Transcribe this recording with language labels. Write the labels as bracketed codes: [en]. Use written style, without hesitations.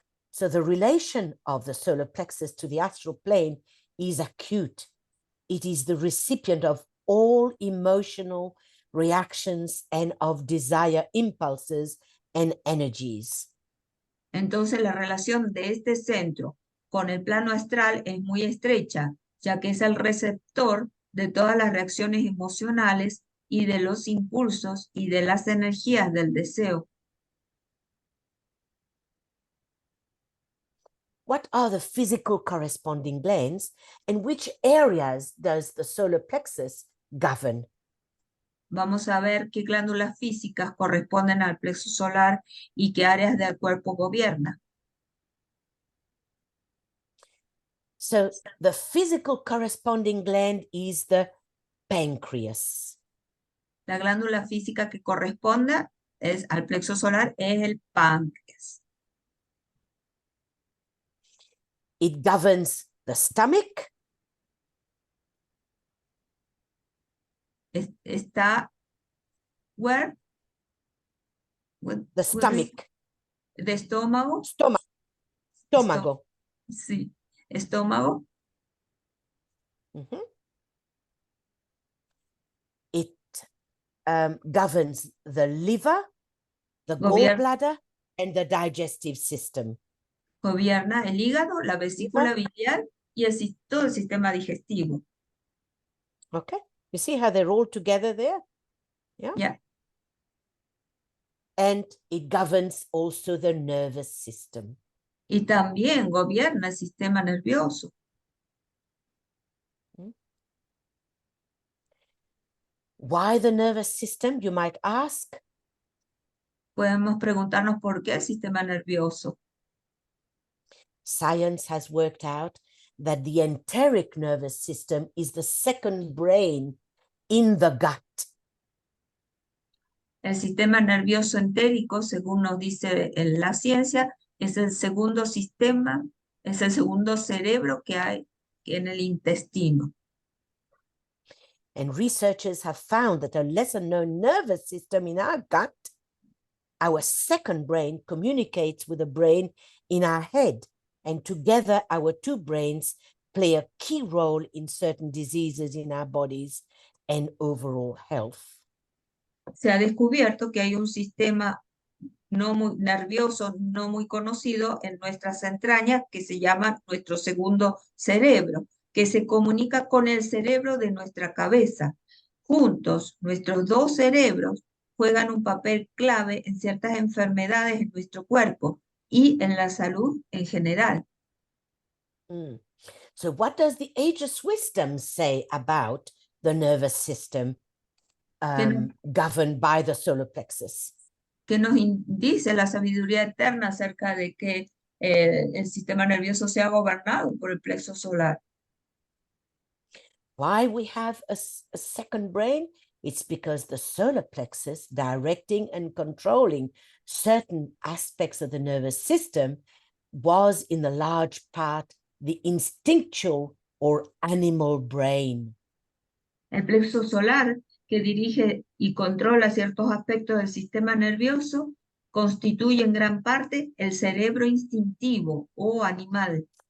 [en] So the relation of the solar plexus to the astral plane is acute. It is the recipient of all emotional reactions and of desire impulses and energies. [es] Entonces la relación de este centro con el plano astral es muy estrecha, ya que es el receptor de todas las reacciones emocionales y de los impulsos y de las energías del deseo. [en] What are the physical corresponding glands, and which areas does the solar plexus govern? [es] Vamos a ver qué glándulas físicas corresponden al plexo solar y qué áreas del cuerpo gobierna. [en] So the physical corresponding gland is the pancreas. [es] La glándula física que corresponde al plexo solar es el páncreas. [en] It governs the stomach. [es] Está [en] where? The stomach. [es] De estómago. Estómago. Sí, estómago. [en] It governs the liver, the gallbladder, and the digestive system. [es] Gobierna el hígado, la vesícula biliar y todo el sistema digestivo. [en] Okay, you see how they're all together there? Yeah. And it governs also the nervous system. [es] Y también gobierna el sistema nervioso. [en] Why the nervous system, you might ask? [es] Podemos preguntarnos por qué el sistema nervioso. [en] Science has worked out that the enteric nervous system is the second brain in the gut. [es] El sistema nervioso entérico, según nos dice en la ciencia, es el segundo sistema, es el segundo cerebro que hay en el intestino. [en] And researchers have found that a lesser known nervous system in our gut, our second brain, communicates with the brain in our head. And together, our two brains play a key role in certain diseases in our bodies and overall health. [es] Se ha descubierto que hay un sistema no muy nervioso, no muy conocido en nuestras entrañas, que se llama nuestro segundo cerebro, que se comunica con el cerebro de nuestra cabeza. Juntos, nuestros dos cerebros juegan un papel clave en ciertas enfermedades en nuestro cuerpo y en la salud en general. [en] So what does the ageless wisdom say about the nervous system governed by the solar plexus? [es] ¿Qué nos dice la sabiduría eterna acerca de que el sistema nervioso sea gobernado por el plexo solar? [en] Why we have a second brain? It's because the solar plexus, directing and controlling certain aspects of the nervous system, was in the large part the instinctual or animal brain. [es] El plexo solar, que dirige y controla ciertos aspectos del sistema nervioso, constituye en gran parte el cerebro instintivo o animal.